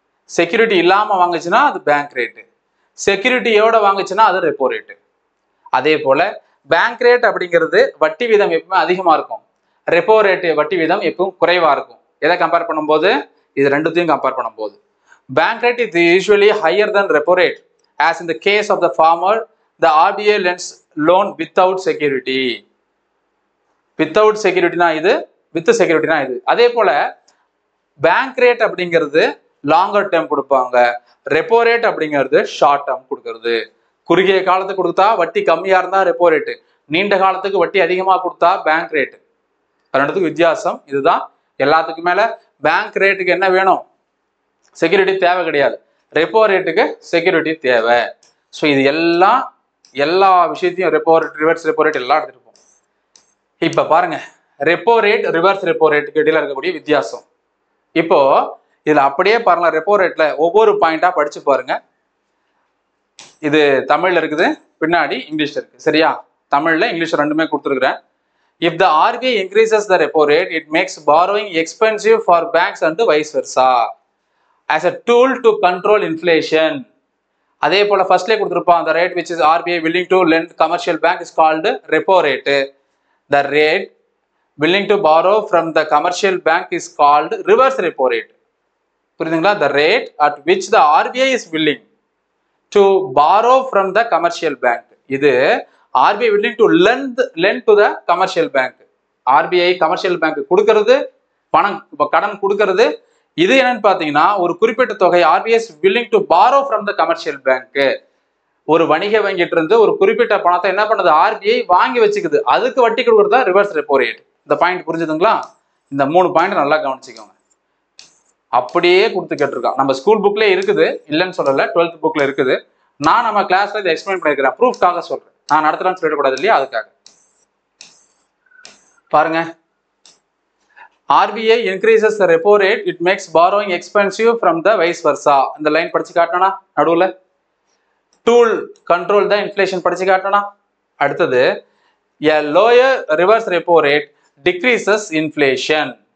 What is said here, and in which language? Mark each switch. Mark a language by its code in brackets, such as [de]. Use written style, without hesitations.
[ta] Security இல்லாம வாங்குச்சுன்னா அது bank rate, செக்யூரிட்டியோட வாங்குச்சுன்னா அது ரெப்போ ரேட்டு. அதே போல பேங்க் ரேட் அப்படிங்கிறது வட்டி வீதம் எப்பவுமே அதிகமா இருக்கும், ரெப்போ ரேட் வட்டி வீதம் எப்பவும் குறைவா இருக்கும். எதை கம்பேர் பண்ணும்போது? [en] இது ரெண்டுத்தையும் கம்பேர் பண்ணும்போது bank rate is usually higher than repo rate. as in the case of the farmer, the RBI lends loan without security. [ta] Without செக்யூரிட்டினா இது, வித் செக்யூரிட்டினா இது. அதே போல பேங்க் ரேட் அப்படிங்கிறது லாங்கர் டேர்ம் கொடுப்பாங்க, ரெப்போ ரேட் அப்படிங்கிறது ஷார்ட் டேர்ம் கொடுக்கறது. குறுகிய காலத்துக்கு கொடுத்தா வட்டி கம்மியா இருந்தா ரெப்போ ரேட்டு, நீண்ட காலத்துக்கு வட்டி அதிகமா கொடுத்தா பேங்க் ரேட்டு. ரெண்டுத்துக்கும் வித்தியாசம் இதுதான். எல்லாத்துக்கும் மேல பேங்க் ரேட்டுக்கு என்ன வேணும்? செக்யூரிட்டி தேவை கிடையாது. ரெப்போ ரேட்டுக்கு செக்யூரிட்டி தேவை. ஸோ இது எல்லா விஷயத்தையும் repo rate, reverse repo rate எல்லாம் எடுத்துருப்போம். இப்ப பாருங்க, ரெப்போ ரேட், ரிவர்ஸ் ரெப்போ ரேட்டுக்கு இடையில இருக்கக்கூடிய வித்தியாசம். இப்போ இதுல அப்படியே பாருங்க, ரெப்போ ரேட்ல ஒவ்வொரு பாயிண்டா படிச்சு பாருங்க. இது தமிழ்ல இருக்குது, பின்னாடி இங்கிலீஷ்ல இருக்கு. சரியா? தமிழ்ல இங்கிலீஷ் ரெண்டுமே கொடுத்துருக்குறேன். [en] If the RBI increases the repo rate, it makes borrowing expensive for banks and vice versa as a tool to control inflation. [ta] அதே போல ஃபர்ஸ்ட்லேயே கொடுத்துருப்பான், [en] the rate which is RBI willing to lend commercial bank is called repo rate. The rate willing to borrow from the commercial bank is called reverse repo rate. [ta] புரியுதுங்களா? [en] The rate at which the RBI is willing to borrow from the commercial bank. இது RBI willing to lend to the commercial bank. RBI commercial bank [ta] கொடுக்கிறது, பணம் கடன் கொடுக்கிறது. இது என்னன்னு பாத்தீங்கன்னா ஒரு குறிப்பிட்ட தொகை [en] RBI's willing to borrow from the commercial bank. [ta] ஒரு வணிக வங்கிட்டு இருந்து ஒரு குறிப்பிட்ட பணத்தை என்ன பண்ணுது ஆர்பிஐ வாங்கி வச்சுக்குது, அதுக்கு வட்டி கொடுக்குறதா ரிவர்ஸ் ரெப்போ ரேட். இந்த பாயிண்ட் புரிஞ்சுதுங்களா? இந்த 3 பாயிண்ட் நல்லா கவனிச்சுக்கோங்க. அப்படியே கொடுத்து கேட்டிருக்கான். நம்ம ஸ்கூல் புக்லேயே இருக்குது, இல்லைன்னு சொல்லல, 12th புக்ல இருக்குது. நான் நம்ம கிளாஸ்ல இதை எக்ஸ்பிளைன் பண்ணிருக்கிறேன், ப்ரூஃப்காக சொல்றேன். நான் நடத்துறேன்னு சொல்லிடக்கூடாது இல்லையா, அதுக்காக. பாருங்க, [en] RBI increases the repo rate, it makes borrowing expensive from the vice versa. [ta] இந்த லைன் படிச்சு காட்டனா நடுவுல. [en] tool control the inflation [ta] படிச்சு காட்டனா. அடுத்தது [en] a lower reverse repo rate decreases inflation.